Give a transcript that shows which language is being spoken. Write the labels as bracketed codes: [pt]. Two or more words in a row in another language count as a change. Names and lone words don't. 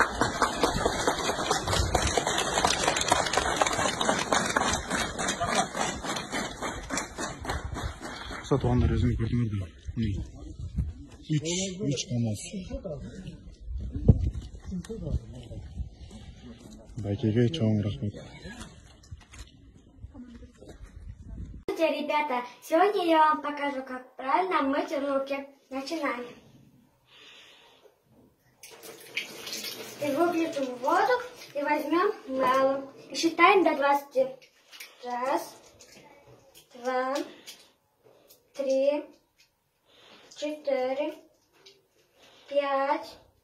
[ky] Сатуандар өзүңүз көрдүңүз да. 3 камаз. Байкеге чоң рахмат. [ru] ребята, сегодня я вам покажу, как правильно мыть руки. Начинаем. И выключим воду и возьмем мыло. И считаем до 20. 1, 2, 3, 4, 5,